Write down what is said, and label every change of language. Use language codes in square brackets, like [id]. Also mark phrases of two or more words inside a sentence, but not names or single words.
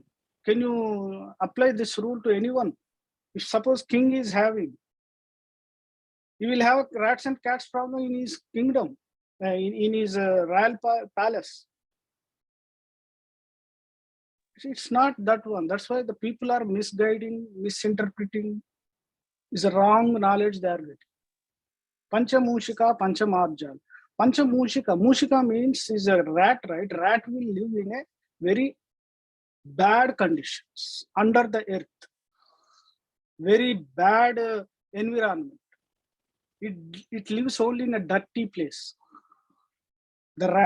[en] Can you apply this rule to anyone? If suppose king is having, he will have rats and cats problem in his kingdom, in his royal palace. It's not that one. That's why the people are misguiding, misinterpreting. Is a wrong knowledge they are getting. [sa] Panchamushika, Panchamarjan. Panchamushika. [en] Mushika means is a rat, right? Rat will live in a very bad conditions under the earth. Very bad environment. It lives only in a dirty place. The rat.